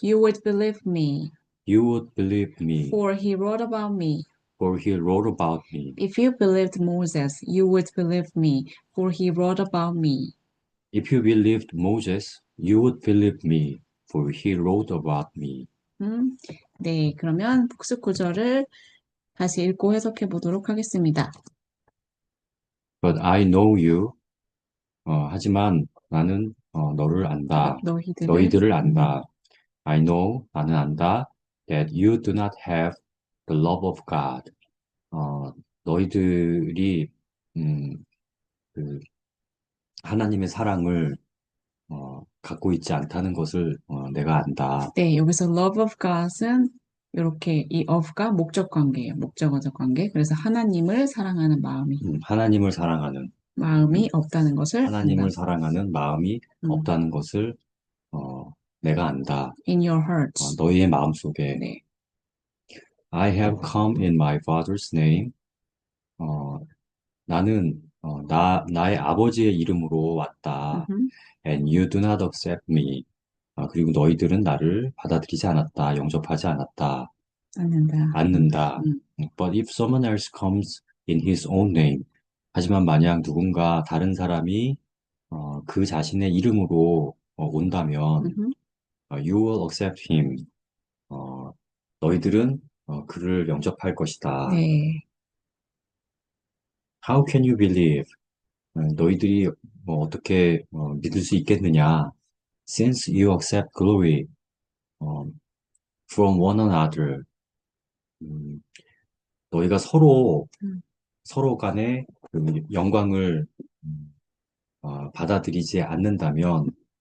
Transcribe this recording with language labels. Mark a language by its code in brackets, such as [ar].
[en] you would believe me, you would believe me, for he wrote about me. for he wrote about me. If you believed Moses, you would believe me, for he wrote about me. If you believed Moses, you would believe me, for he wrote about me. [ko] 네, 그러면 복습 구절을 다시 읽고 해석해 보도록 하겠습니다. [en] But I know you. [ko] 하지만 나는 너를 안다. 너희들을 안다. [en] I know, [ko] 나는 안다. [en] That you do not have the love of God. [ko] 너희들이 그 하나님의 사랑을 갖고 있지 않다는 것을 내가 안다. 네, 여기서 love of God은 이렇게 이 of가 목적 관계예요. 목적어적 관계. 그래서 하나님을 사랑하는 하나님을 사랑하는 마음이 없다는 것을 하나님을 안다. 사랑하는 마음이 없다는 것을 내가 안다. [en] In your hearts. [ko] 너희의 마음속에. 네. [en] I have come in my Father's name. [ko] 나는 나의 아버지의 이름으로 왔다. [en] And you do not accept me. [ko] 그리고 너희들은 나를 받아들이지 않았다. 영접하지 않았다. 않는다. [en] But if someone else comes in his own name. [ko] 하지만 만약 누군가 다른 사람이 그 자신의 이름으로 온다면 [en] you will accept him. [ko] 너희들은 그를 영접할 것이다. 네. [en] How can you believe? [ko] 너희들이 어떻게 믿을 수 있겠느냐? [en] Since you accept glory from one another. [ko] 너희가 서로 간에 그 영광을 받아들이지 않는다면